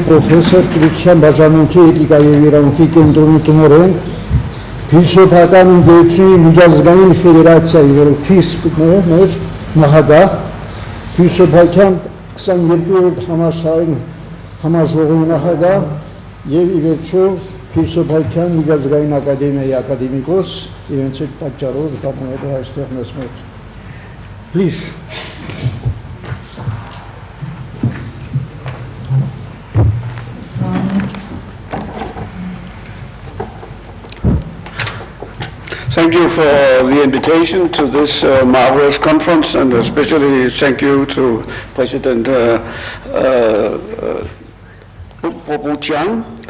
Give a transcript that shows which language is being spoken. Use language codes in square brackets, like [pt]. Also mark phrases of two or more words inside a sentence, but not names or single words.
[hy] պրոֆեսոր, գիտության բաժանմունքի էթիկայի և իրավունքի կենտրոնի տնօրեն, փիլիսոփական ընկերությունի միջազգային ֆեդերացիայի, որը FISP-ն է, մեր նախագահ, փիլիսոփական 22-րդ համաժողովի նախագահ և ի վերջո Փիլիսոփայության միջազգային ակադեմիայի ակադեմիկոս, իրենց այդ պատճառով կապանել է այստեղ մեզ մոտ։ Please. [en] Thank you for the invitation to this marvelous conference, and especially thank you to President Bobuchan.